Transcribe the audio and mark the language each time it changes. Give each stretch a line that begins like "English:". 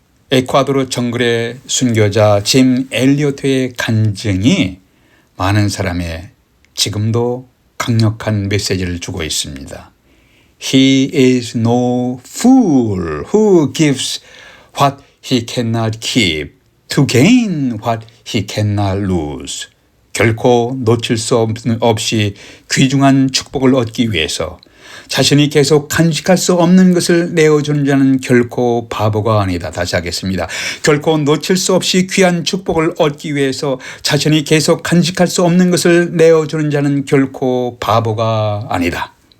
Korean: 에콰도르 정글의 순교자 짐 엘리어트의 간증이 많은 사람의 지금도 강력한 메시지를 주고 있습니다.
English: He is no fool who gives what he cannot keep to gain what he cannot lose.
Korean: 결코 놓칠 수 없이 귀중한 축복을 얻기 위해서 자신이 계속 간직할 수 없는 것을 내어주는 자는 결코 바보가 아니다. 다시 하겠습니다. 결코 놓칠 수 없이 귀한 축복을 얻기 위해서 자신이 계속 간직할 수 없는 것을 내어주는 자는 결코 바보가 아니다.